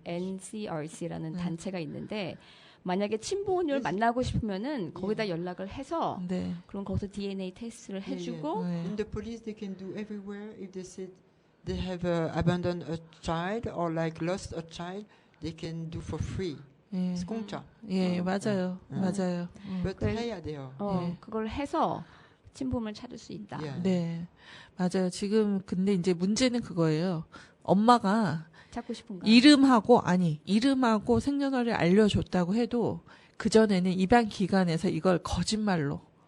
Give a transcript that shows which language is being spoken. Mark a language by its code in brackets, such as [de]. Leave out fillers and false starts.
[ko] NCRC라는 단체가 있는데 만약에 친부모님을 [en] Yes. [ko] 만나고 싶으면은 거기다 연락을 해서 네. 그럼 거기서 DNA 테스트를 해주고 네. [en] In the police, they can do everywhere. If they said they have abandoned a child or like lost a child, they can do for free. [ko] 예. [en] It's [ko] 공짜. 예, 맞아요. 맞아요. [en] But [ko] 그래- 해야 돼요. 네. 그걸 해서 친부모를 찾을 수 있다. [en] Yeah. [ko] 네. 맞아요. 지금 근데 이제 문제는 그거예요. 엄마가 찾고 싶은가? 이름하고 생년월일 알려줬다고 해도 그전에는 입양 기관에서 이걸 거짓말로